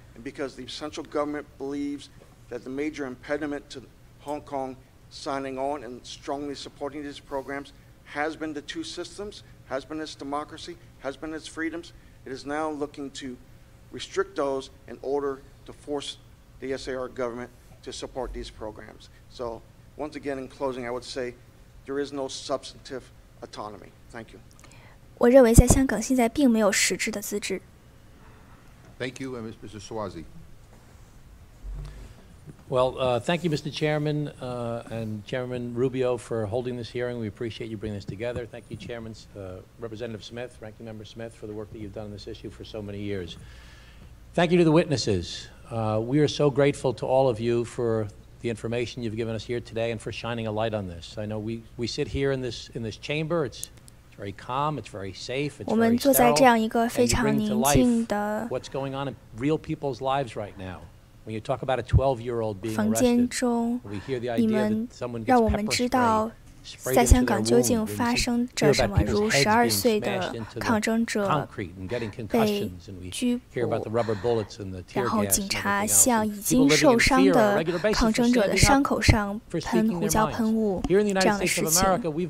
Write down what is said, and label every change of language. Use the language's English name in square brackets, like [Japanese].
[English] and because the central government believes that the major impediment to Hong Kong signing on and strongly supporting these programs has been the two systems, has been its democracy, has been its freedoms. It is now looking to restrict those in order to force the SAR government to support these programs. So once again, in closing, I would say there is no substantive autonomy. Thank you. [Chinese] 我认为在香港现在并没有实质的自治。 [English] Thank you, Mr. Swazi. Well, thank you, Mr. Chairman and Chairman Rubio, for holding this hearing. We appreciate you bringing this together. Thank you, Chairman, Representative Smith, Ranking Member Smith, for the work that you've done on this issue for so many years. Thank you to the witnesses. We are so grateful to all of you for the information you've given us here today and for shining a light on this. I know we sit here in this chamber. It's very calm. It's very safe. It's very sterile. And you bring to life what's going on in real people's lives right now. When you talk about a 12-year-old being arrested, we hear the idea that someone gets pepper spray [Chinese] 在香港究竟发生着什么？如12岁的抗争者被拘捕，然后警察向已经受伤的抗争者的伤口上喷胡椒喷雾，这样的事情。